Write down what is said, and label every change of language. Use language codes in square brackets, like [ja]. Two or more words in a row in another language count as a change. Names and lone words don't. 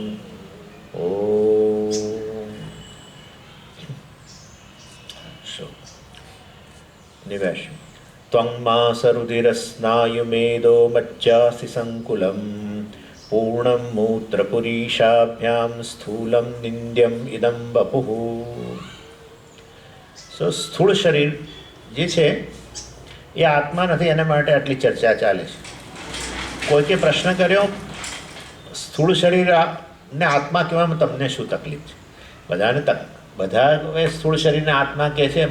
[sa] ॐ निवेशं त्वं मासरुधिरस्नायुमेदो मज्जासि सङ्कुलं पूर्णं मूत्रपुरीशाभ्यां स्थूलं निन्द्यम् इदं वपुः। [gu] સ્થૂળ શરીર જે છે એ આત્મા નથી, એના માટે આટલી ચર્ચા ચાલે છે. કોઈકે પ્રશ્ન કર્યો સ્થૂળ શરીર ને આત્મા કહેવામાં તમને શું તકલીફ છે? બધા સ્થૂળ શરીરને આત્મા કહે છે.